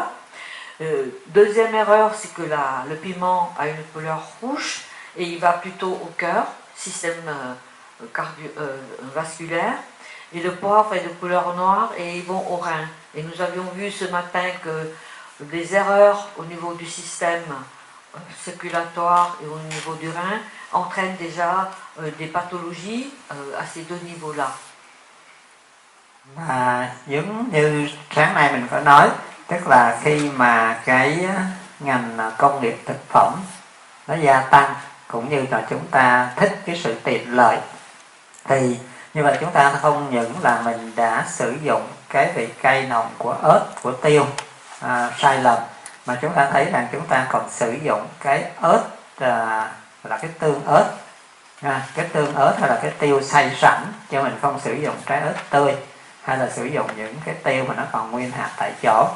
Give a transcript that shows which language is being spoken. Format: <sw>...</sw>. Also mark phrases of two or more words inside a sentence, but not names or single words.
<fr>Deuxième erreur, c'est que le piment a une couleur rouge et il va plutôt au cœur, système vasculaire, et le poivre est de couleur noire et ils vont au rein. Et nous avions vu ce matin que des erreurs au niveau du système circulatoire et au niveau du rein entraînent déjà des pathologies à ces deux niveaux-là.</fr> <vi>Và giống như sáng nay mình có nói, tức là khi mà cái ngành công nghiệp thực phẩm nó gia tăng cũng như là chúng ta thích cái sự tiện lợi, thì như vậy chúng ta không những là mình đã sử dụng cái vị cay nồng của ớt, của tiêu sai lầm, mà chúng ta thấy rằng chúng ta còn sử dụng cái ớt là cái tương ớt, cái tương ớt hay là cái tiêu xay sẵn, chứ mình không sử dụng trái ớt tươi hay là sử dụng những cái tiêu mà nó còn nguyên hạt tại chỗ.</vi>